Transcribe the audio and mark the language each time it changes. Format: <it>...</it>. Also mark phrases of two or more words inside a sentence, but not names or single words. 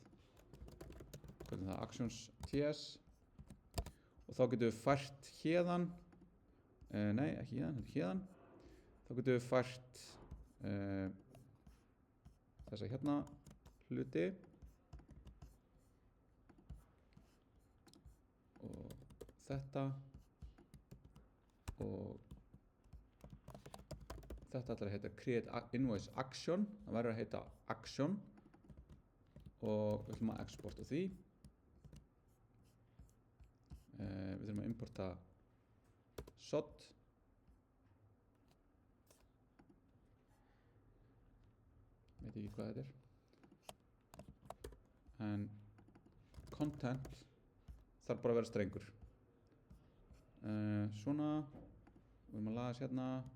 <is>Hvernig það, actions.ts og þá getum við fært héðan, nei ekki héðan, þetta er héðan, þá getum við fært þessa hérna hluti og þetta og þetta ætlar að heita</is> <en>create invoice action,</en> <is>það verður að heita action og við ætlum að exporta því. Við þurfum að importa SOT veit ekki hvað þetta er en content þarf bara að vera strengur svona við erum að laga þess hérna, við</is>